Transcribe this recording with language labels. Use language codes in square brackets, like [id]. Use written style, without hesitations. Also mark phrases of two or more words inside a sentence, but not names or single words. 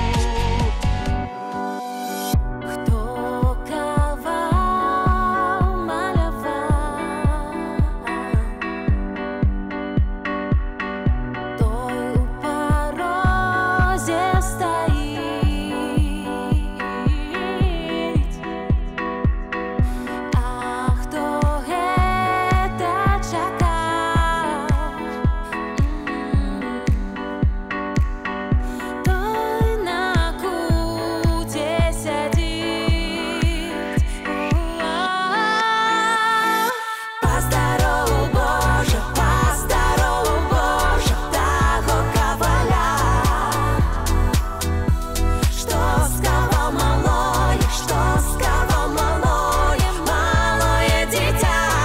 [uk] Хто кава малював, той у порозі стоїть. [be] А хто гэта чакав, той на куце сядзіць. Паздароў, Божа, паздароў, Божа, таго каваля, што скаваў малое, што скаваў малое, малое дзіця.